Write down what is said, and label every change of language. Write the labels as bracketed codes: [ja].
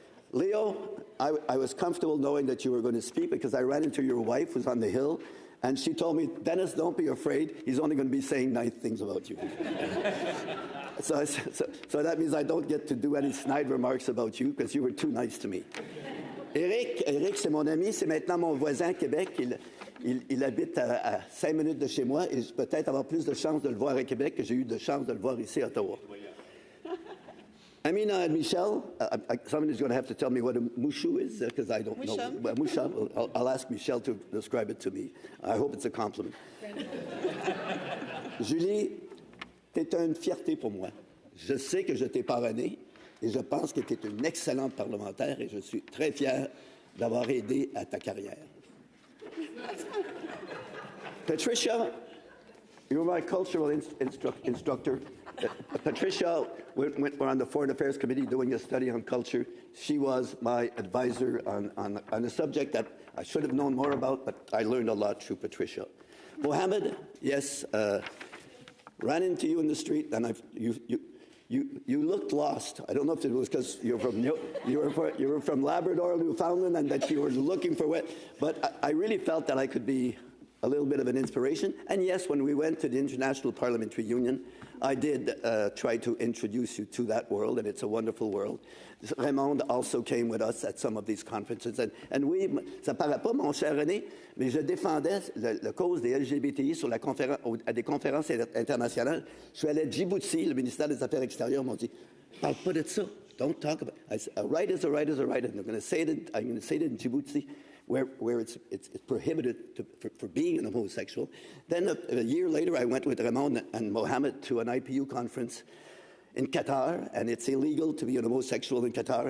[en] Leo, I was comfortable knowing that you were going to speak because I ran into your wife who's on the Hill, and she told me, Dennis, don't be afraid, he's only going to be saying nice things about you. So that means I don't get to do any snide remarks about you because you were too nice to me. [fr] Eric, c'est mon ami, c'est maintenant mon voisin à Québec. Il habite à 5 minutes de chez moi et je peux peut-être avoir plus de chance de le voir à Québec que j'ai eu de chance de le voir ici à Ottawa. [en] Amina and Michel, somebody's going to have to tell me what a mouchou is because I don't know. Well, moucha, I'll ask Michel to describe it to me. I hope it's a compliment. [fr] Julie, t'es une fierté pour moi. Je sais que je t'ai parrainé. Et je pense que tu es une excellente parlementaire et je suis très fier d'avoir aidé à ta carrière. [en] Patricia, you were my cultural instructor. Patricia, we're on the Foreign Affairs Committee doing a study on culture. She was my advisor on a subject that I should have known more about, but I learned a lot through Patricia. Mohammed, yes, ran into you in the street, and you looked lost. I don't know if it was because you were from Labrador, Newfoundland, and that you were looking for what. But I really felt that I could be a little bit of an inspiration. And yes, when we went to the International Parliamentary Union, I did try to introduce you to that world, and it's a wonderful world. Raymond also came with us at some of these conferences. [fr] And oui, ça paraît pas, mon cher René, mais je défendais la cause des LGBTI à des conférences internationales. Je suis allé à Djibouti, le ministère des Affaires extérieures m'ont dit, parle pas de ça. [en] Don't talk about it. I said, a right is a right is a right. And I'm going to say it in Djibouti, where it's prohibited for being an homosexual. Then a year later, I went with Raymond and Mohammed to an IPU conference in Qatar, and it's illegal to be an homosexual in Qatar.